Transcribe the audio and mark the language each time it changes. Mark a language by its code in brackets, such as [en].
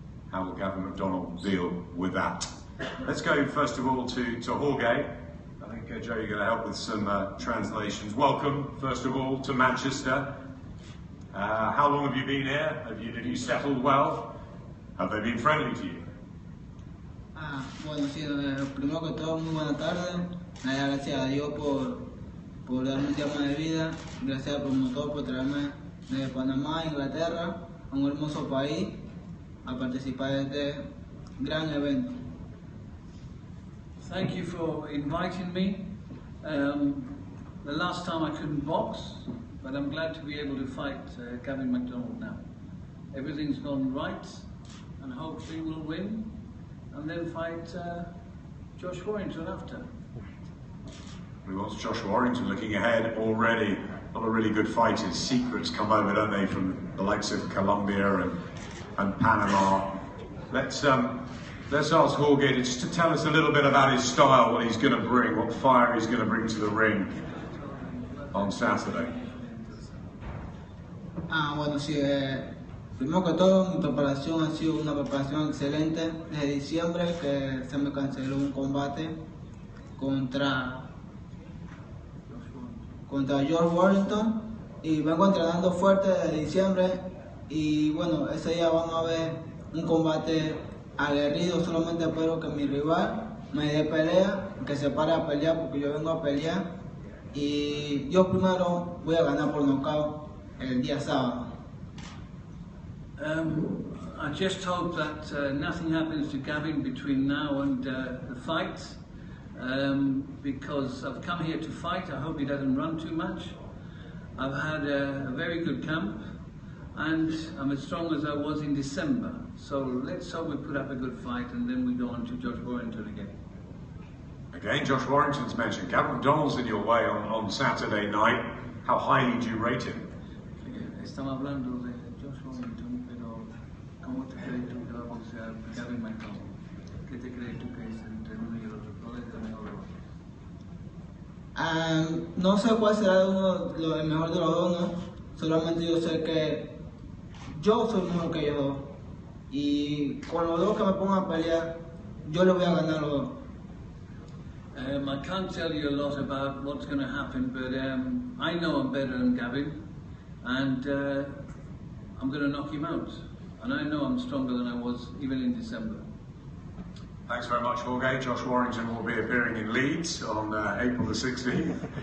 [en] How will Gavin McDonnell deal with that? Let's go first of all to Jorge. I think Joe, you're going to help with some translations. Welcome, first of all, to Manchester. How long have you been here? Have you settled well? Have they been friendly to you? [es] Bueno, sí, primero que todo, muy buena tarde. Gracias a Dios por darme un tiempo de vida. Gracias al promotor por traerme de Panamá, Inglaterra, a un hermoso país, a participar de este gran evento. [en] Thank you for inviting me. The last time I couldn't box, but I'm glad to be able to fight Gavin McDonnell now. Everything's gone right, and hopefully we'll win, and then fight Josh Warrington after. We watched Joshua Warrington looking ahead already. A lot of really good fighters. Secrets come over, don't they, from the likes of Colombia and Panama. Let's ask Jorge just to tell us a little bit about his style, what he's going to bring, what fire he's going to bring to the ring on Saturday. [es] Bueno, sí, primero que todo, mi preparación ha sido una preparación excelente. Desde diciembre que se me canceló un combate contra George Warrington y vengo entrenando fuerte desde diciembre y bueno, ese día vamos a ver un combate aguerrido. Solamente espero que mi rival me dé pelea, que se pare a pelear porque yo vengo a pelear y yo primero voy a ganar por nocaut el día sábado. [en] I just hope that nothing happens to Gavin between now and the fight. because I've come here to fight. I hope he doesn't run too much. I've had a very good camp, and I'm as strong as I was in December. So let's hope we put up a good fight, and then we go on to Josh Warrington again. Again, Josh Warrington's mentioned. Gavin McDonnell's in your way on Saturday night. How highly do you rate him? [es] Estamos hablando de Josh Warrington, pero ¿cómo te crees tú que va a boxear Gavin McDonnell? ¿Qué te crees tú que es entre uno y el otro? ¿Cuál es el mejor? No sé cuál será el mejor de los dos, ¿no? Solamente yo sé que yo soy mejor que ellos dos. Y con los dos que me pongan a pelear, yo les voy a ganar los dos. [en] I can't tell you a lot about what's going to happen, but I know I'm better than Gavin, and I'm going to knock him out. And I know I'm stronger than I was even in December. Thanks very much, Jorge. Josh Warrington will be appearing in Leeds on April the 16th.